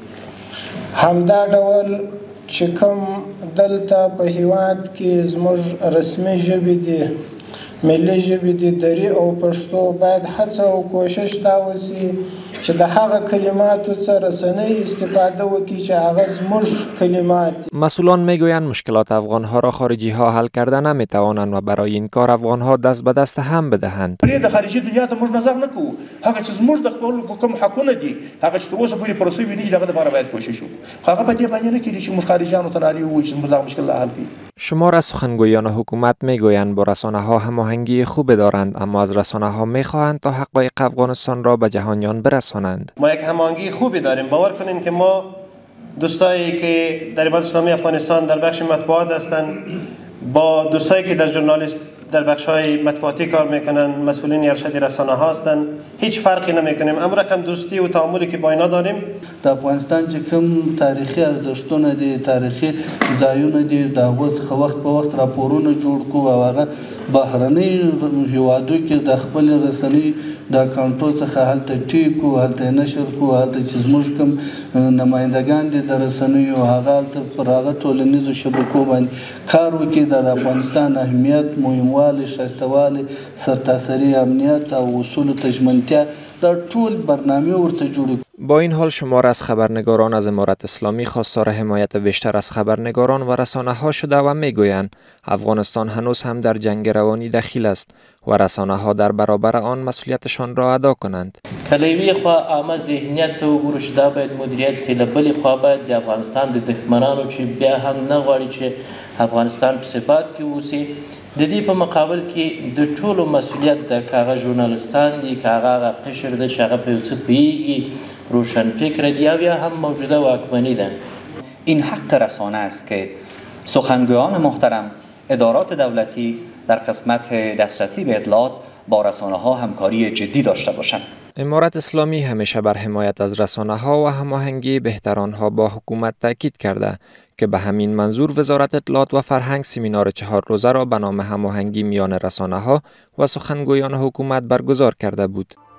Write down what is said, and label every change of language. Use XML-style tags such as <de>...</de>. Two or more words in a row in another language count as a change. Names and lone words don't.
<ps>همدا ډول چې کوم دلته په هیواد کې زموږ رسمي ژبې دي ملي ژبې دي دري او پښتو باید هڅه او کوشش دا وسي چې د هغه کلماتو څخه رسنۍ استفاده وکړي چې هغه زموږ کلمات.</ps> <fa>مسئولان میگویند مشکلات افغانها را خارجی ها حل کرده نمیتوانند و برای این کار افغانها دست به دست هم بدهند.</fa> <ps>د خارجي دنیا ته موږ نظر نه کوو هغه چې زموږ د خپل کوم حقونه دي هغه چې تر اوسه پورې پروسې ویني دغه لپاره باید کوشش وکړو. هغه په دې باندې نه کېږي چې موږ خارجیانو ته نارې ووایو چې زموږ دغه مشکل حل کړي.</ps> <fa>شمار از سخنگویان حکومت میگویند با رسانه‌ها هماهنگی خوب دارند اما از رسانه‌ها میخواهند تا حقایق افغانستان را به جهانیان برسانند. ما یک هماهنگی خوبی داریم. باور کنین که ما دوستایی که در امارات اسلامی افغانستان در بخش مطبوعات هستند با دوستایی که در بخش‌های مطبوعاتی کار میکنن مسئولین ارشد رسانه ها هستند هیچ فرقی نمیکنیم. امر رقم دوستی و تعاملی که با اینا داریم.</fa> <ps>د افغانستان چې کوم تاریخي ارزښتونه دي تاریخي ځایونه دي د هغو څخه وخت په وخت راپورونه جوړ کړو او هغه بهرني هیوادو کې د خپل رسنۍ د اکاونټو څخه هلته ټیکو هلته نشر کو هلته چې زموږ کوم نمایندګان دي د رسنیو هغه هلته پر هغه ټولنیزو شبکو باندې کار وکړي د افغانستان اهمیت مهموالی ښایستهوالی سرتاسري امنیت او اصولو ته ژمنتیا دا ټول برنامه ورته جوړ.</ps> <fa>با این حال شمار از خبرنگاران از امارت اسلامی خواستار حمایت بیشتر از خبرنگاران و رسانه ها شده و میگویند افغانستان هنوز هم در جنگ روانی دخیل است و رسانه ها در برابر آن مسئولیتشان را ادا کنند.</fa> <ps>کلیوی خوا عامه ذهنیت و گروشده باید مدیریت سیله بلی خوا باید د افغانستان د دښمنانو چې بیا هم نه غواړي چې افغانستان په ثبات کې اوسي د دې په مقابل کې د ټولو مسئولیت د کاغه ژورنالیستان دي کاغه قشر د شغه په څه پیږي روشن فکر دی یا هم موجوده واکمنی ده.</ps> <fa>این حق رسانه است که سخنگویان محترم ادارات دولتی در قسمت دسترسی به اطلاعات با رسانه ها همکاری جدی داشته باشند. امارت اسلامی همیشه بر حمایت از رسانه ها و هماهنگی بهتر آنها با حکومت تاکید کرده که به همین منظور وزارت اطلاعات و فرهنگ سمینار 4 روزه را به نام هماهنگی میان رسانه ها و سخنگویان حکومت برگزار کرده بود.</fa>